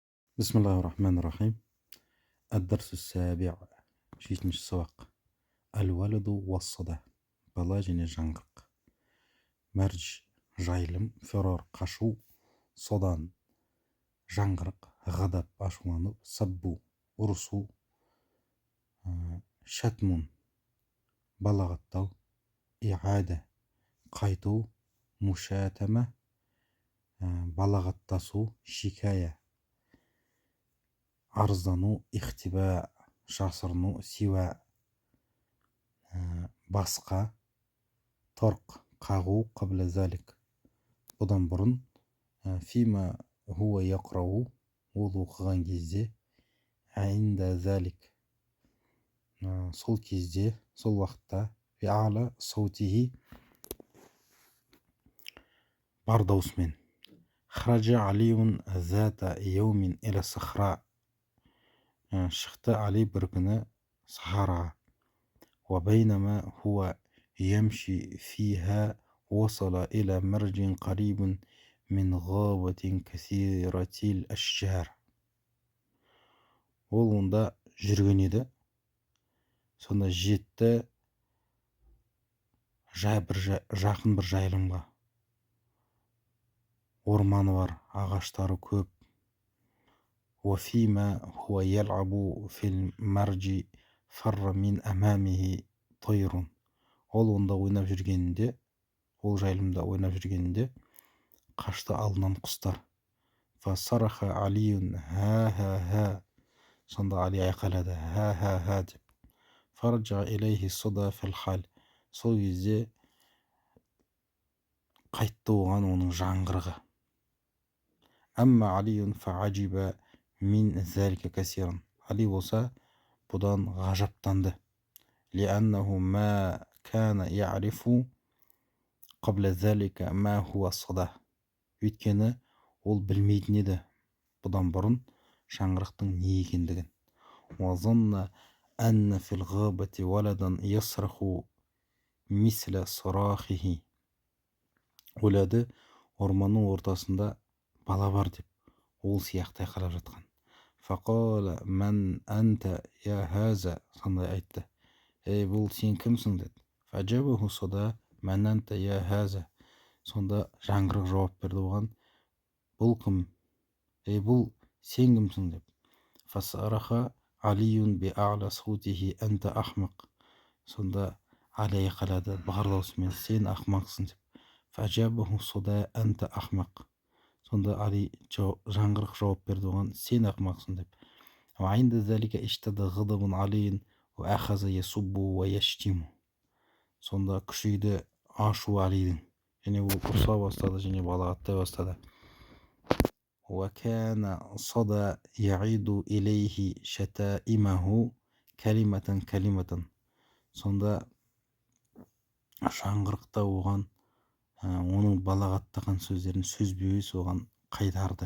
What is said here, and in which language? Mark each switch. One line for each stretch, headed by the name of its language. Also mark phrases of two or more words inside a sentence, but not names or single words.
Arabic: بسم الله الرحمن الرحيم. الدرس السابع.
Kazakh: жетінші сабақ.
Arabic: الولد والصدى.
Kazakh: бала және жаңғырық. мәрж жайылым, фирар қашу, содан жаңғырық, ғадап ашуланып, саббу ұрысу, шатмун балағаттау, иғада қайту, мушатама балағаттасу, шикая арыздану, ихтиба жасырыну, сиуа басқа, торқ қағу,
Arabic: قبل ذلك
Kazakh: бұдан бұрын,
Arabic: فيما هو يقرأ
Kazakh: ол оқыған кезде,
Arabic: عند ذلك
Kazakh: сол кезде, сол уақытта,
Arabic: بأعلى صوته
Kazakh: бар даусымен.
Arabic: خرج علي ذات يوم إلى الصحراء
Kazakh: шықты Али бір күні сахараға.
Arabic: وبينما هو يمشي فيها وصل إلى مرج قريب من غابة كثيرة الأشجار.
Kazakh: ол онда жүрген еді, сонда жетті жақын бір жайылымға. орманы бар, ағаштары көп.
Arabic: وفيما هو يلعب في المرج فر من أمامه طير.
Kazakh: ол онда ойнап жүргенінде, ол жайылымда ойнап жүргенінде қашты алдынан құстар.
Arabic: فصرخ علي ها ها ها.
Kazakh: сонда Али айқайлады ха ха ха деп.
Arabic: فرجع إليه الصدى في الحال.
Kazakh: сол кезде қайтты оған оның жаңғырығы.
Arabic: أما علي فعجب من ذلك كثيرا.
Kazakh: Али болса бұдан ғажаптанды.
Arabic: لأنه ما كان يعرف قبل ذلك ما هو الصدى.
Kazakh: өйткені ол білмейтін еді бұдан бұрын жаңғырықтың не екендігін.
Arabic: وظن أن في الغابة ولدا يصرخ مثل صراخه.
Kazakh: ойлады орманның ортасында бала бар деп, ол сияқты айқайлап жатқан.
Arabic: فقال من أنت يا هذا.
Kazakh: сондай айтты, ей бұл сен кімсің деді.
Arabic: فأجابه الصدى من أنت يا هذا.
Kazakh: сонда жаңғырық жауап берді оған, бұл кім, ей бұл сен кімсің деп.
Arabic: فصرخ علي بأعلى صوته أنت أحمق.
Kazakh: сонда Али айқайлады бар даусымен, сен ақымақсың деп.
Arabic: فأجابه الصدى أنت أحمق.
Kazakh: сонда Али жаңғырық жауап берді оған, сен ақымақсың деп.
Arabic: وعند ذلك اشتد غضب علي وأخذ يسب ويشتم.
Kazakh: сонда күшейді ашу Алидің, және ол ұрса бастады және балағаттай бастады.
Arabic: وكان صدى يعيد إليه شتائمه كلمة كلمة.
Kazakh: сонда жаңғырықта оған оның балағаттаған сөздерін сөзбе сөз оған қайтарды.